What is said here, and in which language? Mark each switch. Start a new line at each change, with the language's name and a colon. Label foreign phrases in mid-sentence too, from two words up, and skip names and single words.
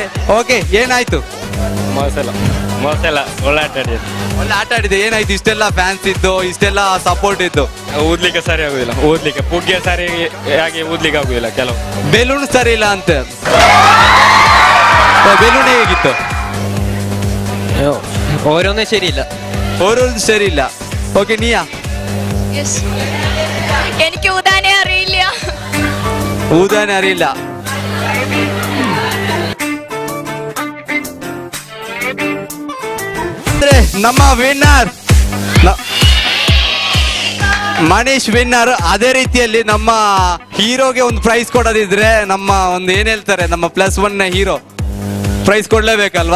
Kannada: ಓಕೆ ಏನಾಯ್ತು? ಒಳ್ಳೆ ಆಟ ಆಡಿದೆ. ಏನಾಯ್ತು? ಇಷ್ಟೆಲ್ಲ ಫ್ಯಾನ್ಸ್ ಇದ್ದು, ಇಷ್ಟೆಲ್ಲ ಸಪೋರ್ಟ್ ಇತ್ತು. ಊದ್ಲಿಕ್ಕೆ ಸರಿ ಆಗುದಿಲ್ಲ, ಪುಗ್ಗೆ ಸರಿ ಹಾಗೆ ಊದ್ಲಿಕ್ಕೆ ಆಗುದಿಲ್ಲ. ಕೆಲವು ಬೆಲೂನ್ ಸರಿ ಇಲ್ಲ ಅಂತ. ಬೆಲೂನ್ ಹೇಗಿತ್ತು?
Malayalam: ഓരോന്നും ശരിയില്ല. ഓരോന്നും ശരിയില്ല. ഓക്കെ നീയാ? എനിക്ക് ഊതാനേ അറിയില്ല. ഊതാൻ അറിയില്ല.
Kannada: ನಮ್ಮ ವಿನ್ನರ್ ಮನೀಶ್ ವಿನ್ನರ್. ಅದೇ ರೀತಿಯಲ್ಲಿ ನಮ್ಮ ಹೀರೋಗೆ ಒಂದು ಪ್ರೈಸ್ ಕೊಡೋದಿದ್ರೆ, ನಮ್ಮ ಒಂದು ಏನ್ ಹೇಳ್ತಾರೆ, ನಮ್ಮ +1
English: hero prize
Kannada: ಕೊಡ್ಲೇಬೇಕಲ್ವಾ?